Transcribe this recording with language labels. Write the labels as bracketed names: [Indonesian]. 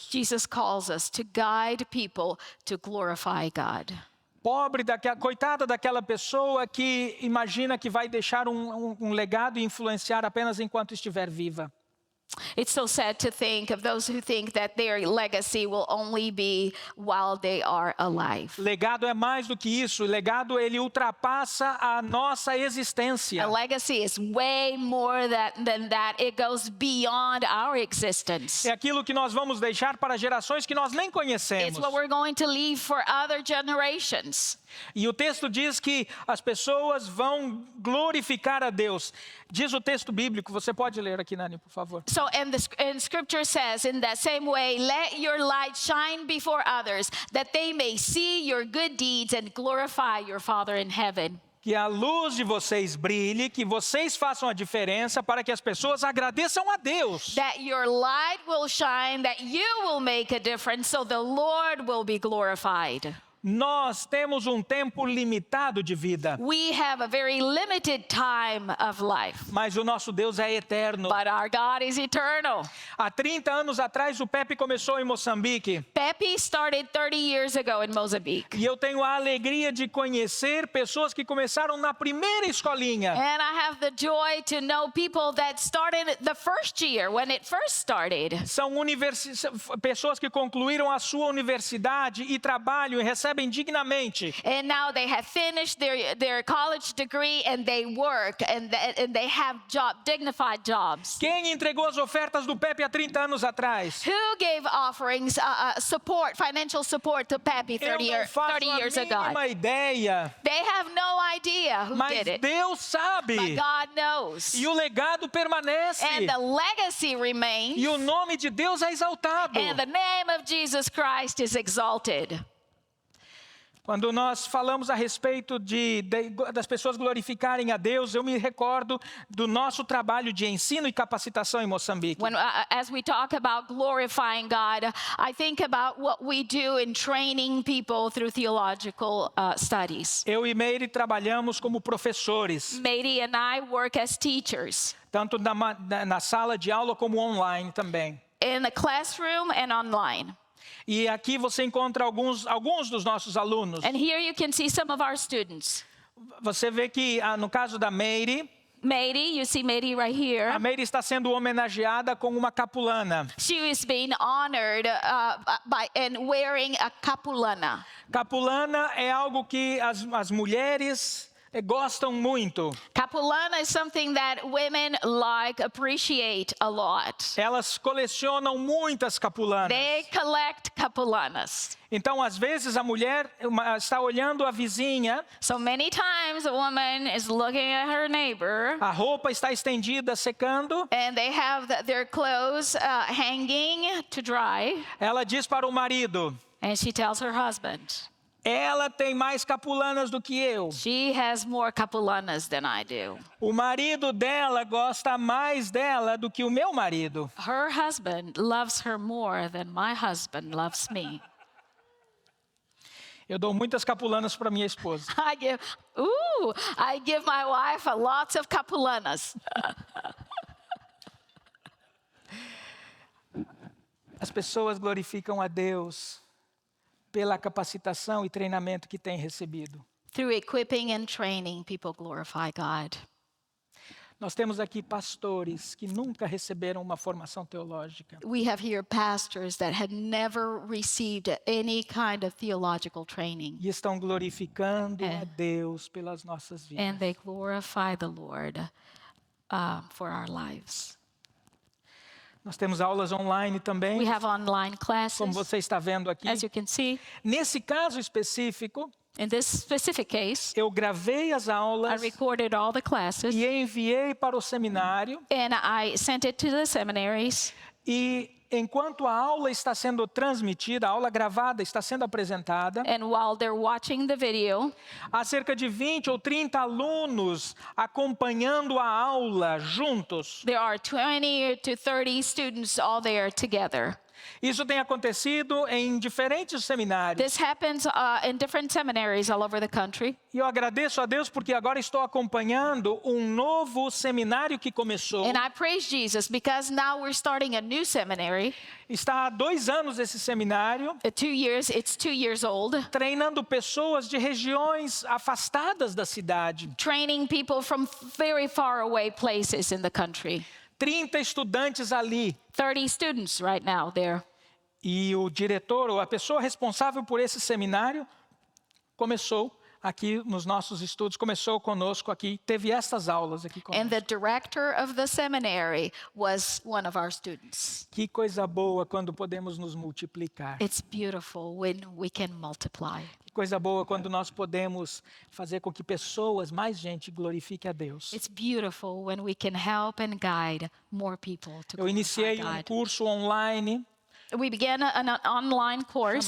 [English] Jesus calls us to guide people to glorify God. [Portuguese] coitada daquela pessoa que imagina que vai deixar um legado e influenciar apenas enquanto estiver viva. [English] It's so sad to think of those who think that their legacy will only be while they are alive. [Portuguese] Legado é mais do que isso. O legado, ele ultrapassa a nossa existência. [English] A legacy is way more than that. It goes beyond our existence. [Portuguese] É aquilo que nós vamos deixar para gerações que nós nem conhecemos. [English] It's what we're going to leave for other generations. [Portuguese] E o texto diz que as pessoas vão glorificar a Deus. Diz o texto bíblico, você pode ler aqui, Nani, por favor. [English] So, and Scripture says, in that same way, let your light shine before others, that they may see your good deeds and glorify your Father in heaven. [Portuguese] Que a luz de vocês brilhe, que vocês façam a diferença para que as pessoas agradeçam a Deus. [English] That your light will shine, that you will make a difference, so the Lord will be glorified. [Portuguese] Nós temos um tempo limitado de vida. [English] We have a very limited time of life. [Portuguese] Mas o nosso Deus é eterno. [English] But our God is eternal. [Portuguese] Há 30 anos atrás, o Pepe começou em Moçambique. [English] Pepe started 30 years ago in Mozambique. [Portuguese] E eu tenho a alegria de conhecer pessoas que começaram na primeira escolinha. [English] And I have the joy to know people that started the first year, when it first started. [Portuguese] São pessoas que concluíram a sua universidade e trabalham e recebem dignamente. [English] And now they have finished their college degree and they work and they have dignified jobs. [Portuguese] Quem entregou as ofertas do Pepe há 30 anos atrás? [English] Who gave offerings, support, financial support to Pepe 30 years ago? [Portuguese] Eu não faço a mínima ideia. [English] They have no idea who [Portuguese] Mas [English] did it. [Portuguese] Deus sabe. [English] But God knows. [Portuguese] E o legado permanece. [English] And the legacy remains. [Portuguese] E o nome de Deus é exaltado. [English] And the name of Jesus Christ is exalted. [Portuguese] Quando nós falamos a respeito das pessoas glorificarem a Deus, eu me recordo do nosso trabalho de ensino e capacitação em Moçambique. [English] As we talk about glorifying God, I think about what we do in training people through theological studies. [Portuguese] Eu e Meire trabalhamos como professores. [English] Meire and I work as teachers. [Portuguese] Tanto na sala de aula como online também. [English] In the classroom and online. [Portuguese] E aqui você encontra alguns dos nossos alunos. [English] And here you can see some of our students. [Portuguese] Você vê que no caso da Meire, [English] you see Meire right here. [Portuguese] A Meire está sendo homenageada com uma capulana. [English] She is being honored and wearing a capulana. [Portuguese] Capulana é algo que as mulheres gostam muito. [English] Capulana is something that women appreciate a lot. [Portuguese] Elas colecionam muitas capulanas. [English] They collect capulanas. [Portuguese] Então, às vezes, a mulher está olhando a vizinha. [English] So many times a woman is looking at her neighbor. [Portuguese] A roupa está estendida, secando. [English] And they have their clothes hanging to dry. [Portuguese] Ela diz para o marido. [English] And she tells her husband. [Portuguese] Ela tem mais capulanas do que eu. [English] She has more capulanas than I do. [Portuguese] O marido dela gosta mais dela do que o meu marido. [English] Her husband loves her more than my husband loves me. [Portuguese] Eu dou muitas capulanas para minha esposa. [English] I give my wife lots of capulanas. [Portuguese] As pessoas glorificam a Deus pela capacitação e treinamento que têm recebido. [English] Through equipping and training, people glorify God. [Portuguese] Nós temos aqui pastores que nunca receberam uma formação teológica. [English] We have here pastors that had never received any kind of theological training. [Portuguese] E estão glorificando a Deus pelas nossas vidas. [English] And they glorify the Lord for our lives. [Portuguese] Nós temos aulas online também. [English] We have online classes. [Portuguese] Como você está vendo aqui. [English] As you can see. [Portuguese] Nesse caso específico, [English] in this specific case, [Portuguese] eu gravei as aulas. [English] I recorded all the classes. [Portuguese] E enviei para o seminário. [English] And I sent it to the seminaries. [Portuguese] E enquanto a aula está sendo transmitida, a aula gravada está sendo apresentada. [English] And while they're watching the video, [Portuguese] há cerca de 20 ou 30 alunos acompanhando a aula juntos. [English] There are 20 to 30 students all there together. [Portuguese] Isso tem acontecido em diferentes seminários. [English] This happens in different seminaries all over the country. [Portuguese] E eu agradeço a Deus porque agora estou acompanhando um novo seminário que começou. [English] And I praise Jesus because now we're starting a new seminary. [Portuguese] Está há 2 anos esse seminário, [English] 2 years, it's 2 years old. [Portuguese] treinando pessoas de regiões afastadas da cidade. [English] Training people from very far away places in the country. [Portuguese] 30 estudantes ali. [English] 30 students right now there. [Portuguese] E o diretor, ou a pessoa responsável por esse seminário, começou aqui nos nossos estudos, começou conosco aqui, teve essas aulas aqui conosco. [English] And the director of the seminary was one of our students. [Portuguese] Que coisa boa quando podemos nos multiplicar. [English] It's beautiful when we can multiply. [Portuguese] Que coisa boa quando nós podemos fazer com que pessoas, mais gente, glorifique a Deus. [English] It's beautiful when we can help and guide more people to glorify [Portuguese] iniciei um [English] God. [Portuguese] curso online [English] We began an online course